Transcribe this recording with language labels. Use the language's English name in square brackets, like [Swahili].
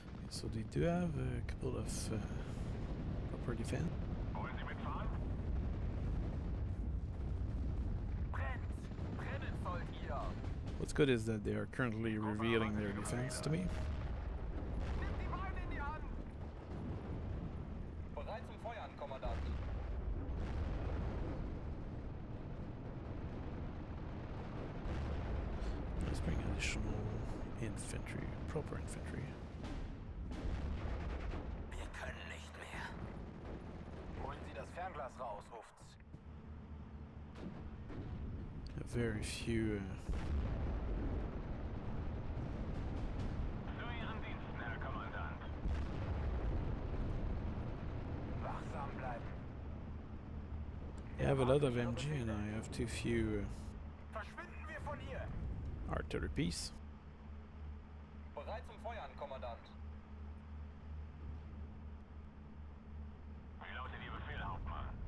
[English] So they do have a couple of proper defense. [German] Wollen Sie mitfahren? Brennt! Brennen sollt ihr! [English] What's good is that they are currently revealing their defense to me. [German] Nehmt die Beine in die Hand! Bereit zum Feuern, Kommandanten. [English] Let's bring additional infantry, proper infantry. [German] Wir können nicht mehr. Holen Sie das Fernglas raus, ruft's. [English] Very few. [German] Zu Ihren Diensten, Herr Kommandant. Wachsam bleiben. [English] I have a lot of MG and I have too few [German] Verschwinden wir von hier! [English] artillery pieces. [German] Bereit zum Feuern, Kommandant. Wie lautet Ihr Befehl, Hauptmann?